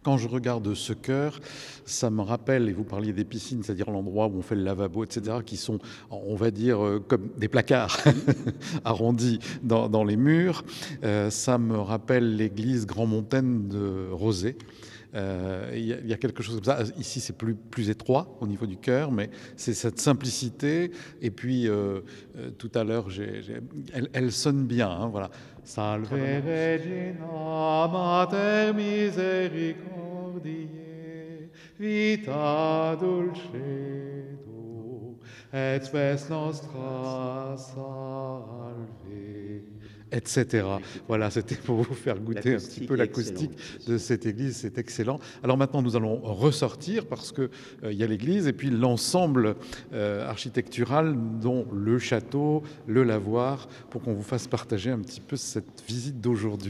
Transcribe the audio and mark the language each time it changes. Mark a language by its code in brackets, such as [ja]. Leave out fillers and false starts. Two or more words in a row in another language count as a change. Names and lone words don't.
[fr] Quand je regarde ce chœur, ça me rappelle, et vous parliez des piscines, c'est-à-dire l'endroit où on fait le lavabo, etc., qui sont, on va dire, comme des placards arrondis dans les murs. Ça me rappelle l'église Grand-Montaine de Rosé. Il y a quelque chose comme ça. Ici, c'est plus étroit au niveau du chœur, mais c'est cette simplicité. Et puis, tout à l'heure, elle sonne bien. Hein, voilà. [la] Salve Regina Mater Misericordiae, vita dulcedo, et spes nostra salve, [fr] etc. Voilà, c'était pour vous faire goûter un petit peu l'acoustique de cette église, c'est excellent. Alors maintenant, nous allons ressortir parce qu'il y a l'église et puis l'ensemble architectural, dont le château, le lavoir, pour qu'on vous fasse partager un petit peu cette visite d'aujourd'hui.